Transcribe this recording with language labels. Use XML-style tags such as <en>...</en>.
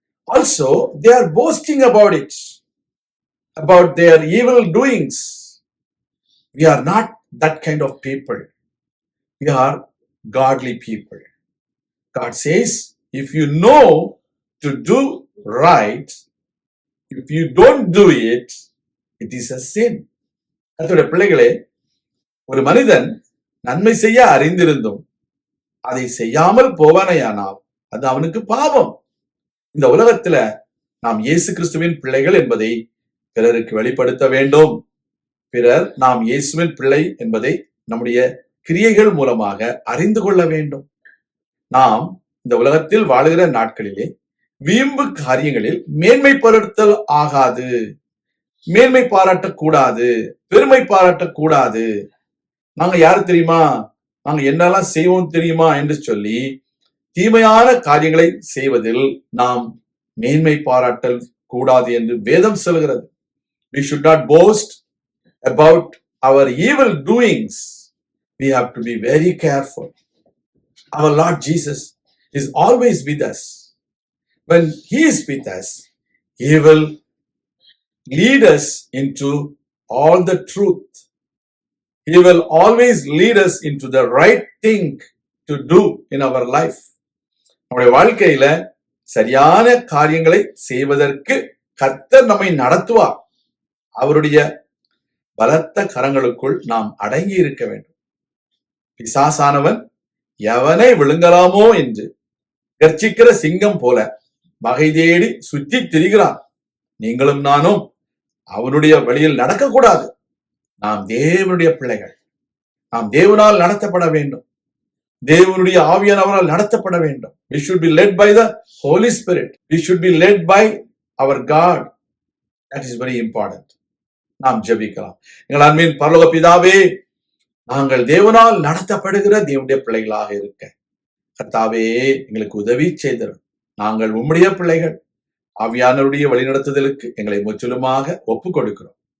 <en>Also, they are boasting about it, about their evil doings. We are not that kind of people. We are godly people. God says, if you know to do right, if you don't do it, it is a sin.</en> <ta>அதோட பிள்ளைகளே, ஒரு மனிதன் நன்மை செய்ய அறிந்திருந்தும் அதை செய்யாமல் போவானேயானால் அது அவனுக்கு பாவம். இந்த உலகத்துல நாம் இயேசு கிறிஸ்துவின் பிள்ளைகள் என்பதை பிறருக்கு வெளிப்படுத்த வேண்டும். பிறர் நாம் இயேசுவின் பிள்ளை என்பதை நம்முடைய கிரியைகள் மூலமாக அறிந்து கொள்ள வேண்டும். நாம் இந்த உலகத்தில் வாழுகிற நாட்களிலே வீம்பு காரியங்களில் மேன்மைப்படுத்தல் ஆகாது, மேன்மை பாராட்டக்கூடாது, பெருமை பாராட்டக்கூடாது. நாங்க யாரு தெரியுமா, நாங்க என்னெல்லாம் செய்வோம் தெரியுமா என்று சொல்லி தீமையான காரியங்களை செய்வதில் நாம் மேன்மை பாராட்டல் கூடாது என்று வேதம் சொல்கிறது.</ta> <en>We should not boast about our evil doings. We have to be very careful. Our Lord Jesus is always with us. When he is with us, he will lead us into all the truth. He will always lead us into the right thing to do in our life.</en> <ta>நம்முடைய வாழ்க்கையில சரியான காரியங்களை செய்வதற்கு கர்த்தர் நம்மை நடத்துவார். அவருடைய பலத்த கரங்களுக்குள் நாம் அடங்கி இருக்க வேண்டும். பிசாசானவன் எவனை விழுங்கலாமோ என்று கர்ச்சிக்கிற சிங்கம் போல வகை தேடி சுற்றி திரிகிறான். நீங்களும் நானும் அவனுடைய வழியில் நடக்கக்கூடாது. நாம் தேவனுடைய பிள்ளைகள். நாம் தேவனால் நடத்தப்பட வேண்டும். தேவனுடைய ஆவியானவரால் நடத்தப்பட வேண்டும்.</ta> <en>We should be led by the Holy Spirit. We should be led by our God. That is very important.</en> <ta>நாம் ஜெபிக்கலாம். எங்கள் அன்பின் பரலோக பிதாவே, நாங்கள் தேவனால் நடத்தப்படுகிற தேவனுடைய பிள்ளைகளாக இருக்க கர்த்தாவே எங்களுக்கு உதவி செய்தரும். நாங்கள் உம்முடைய பிள்ளைகள். ஆவியானவருடைய வழிநடத்துதலுக்கு எங்களை முற்றிலுமாக ஒப்பு கொடுக்கிறோம்.</ta>